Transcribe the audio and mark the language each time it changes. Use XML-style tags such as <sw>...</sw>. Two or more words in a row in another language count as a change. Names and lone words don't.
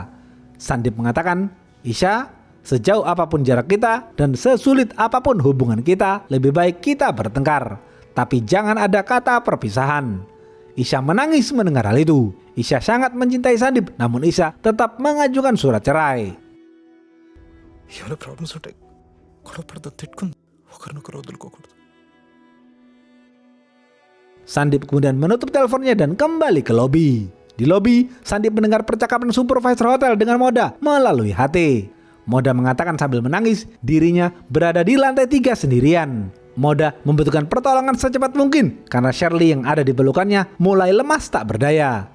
<id>Sandip mengatakan, "Isha, sejauh apapun jarak kita dan sesulit apapun hubungan kita, lebih baik kita bertengkar. Tapi jangan ada kata perpisahan." Isha menangis mendengar hal itu. Isha sangat mencintai Sandip, namun Isha tetap mengajukan surat cerai.</id> <te>ఏమైనా ప్రాబ్లమ్స్ ఉంటాయి, గొడవ పడతా తిట్టుకుంది, ఒకరినొకరు వదులుకోకూడదు.</te> <id>Sandip kemudian menutup teleponnya dan kembali ke lobi. Di lobi, Sandip mendengar percakapan supervisor hotel dengan Moda melalui HT. Moda mengatakan sambil menangis, dirinya berada di lantai 3 sendirian. Moda membutuhkan pertolongan secepat mungkin karena Shirley yang ada di pelukannya mulai lemas tak berdaya.</id>